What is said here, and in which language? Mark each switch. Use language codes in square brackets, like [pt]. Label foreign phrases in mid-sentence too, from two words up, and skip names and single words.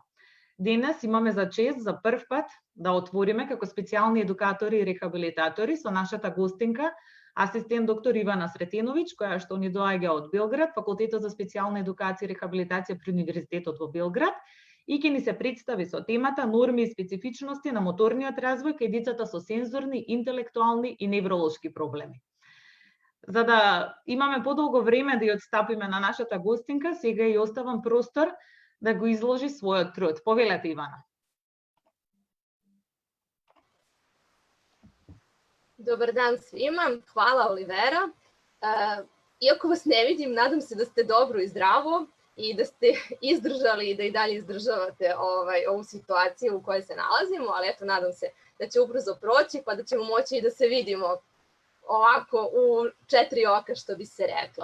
[mk] Денес имаме за чест за прв пат да отвориме како специјални едукатори и рехабилитатори со нашата гостинка, асистент доктор Ивана Сретеновиќ, која што ни доаѓа од Белград, Факултетот за специјална едукација и рехабилитација при Универзитетот во Белград, и ќе ни се представи со темата норми и специфичности на моторниот развој кај децата со сензорни, интелектуални и невролошки проблеми. За да имаме подолго време да ја отстапиме на нашата гостинка, сега ја оставам простор да го изложи својот труд. Повелете, Ивана. [sr] Dobar dan svima, hvala Olivera. Iako vas ne vidim, nadam se da ste dobro i zdravo i da ste izdržali i da i dalje izdržavate ovu situaciju u kojoj se nalazimo, ali eto, nadam se da će ubrzo proći pa da ćemo moći i da se vidimo ovako u 4 oka, što bi se reklo.